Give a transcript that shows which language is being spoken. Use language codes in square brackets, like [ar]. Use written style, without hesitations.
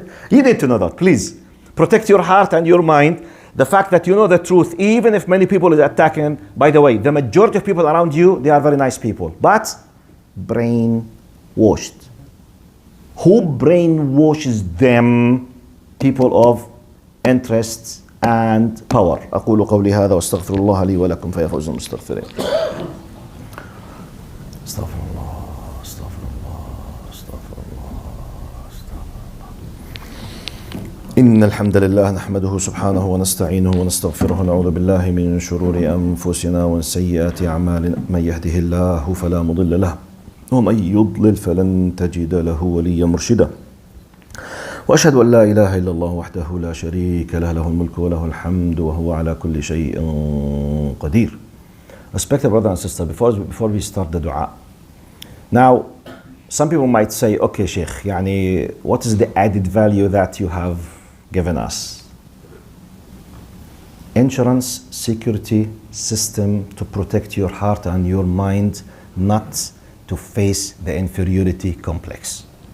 [en] You need to know that, please. Protect your heart and your mind. The fact that you know the truth, even if many people are attacking, by the way, the majority of people around you, they are very nice people, but brainwashed. Who brainwashes them? People of interests and power. [ar] أقول قولي هذا واستغفر الله لي ولكم فيا فوز المستغفرين. استغفر الله. إن الحمد لله نحمده سبحانه ونستعينه ونستغفره ونعوذ بالله من شرور أنفسنا ومن سيئات أعمالنا من يهده الله فلا مضل له ومن يضلل فلن تجد له وليا مرشدا وأشهد أن لا إله إلا الله وحده لا شريك له له الملك وله الحمد وهو على كل شيء قدير. [en] Respected brother and sister, before we start the dua, now some people might say, okay Sheikh, يعني what is the added value that you have given us? Insurance, security system to protect your heart and your mind not to face the inferiority complex.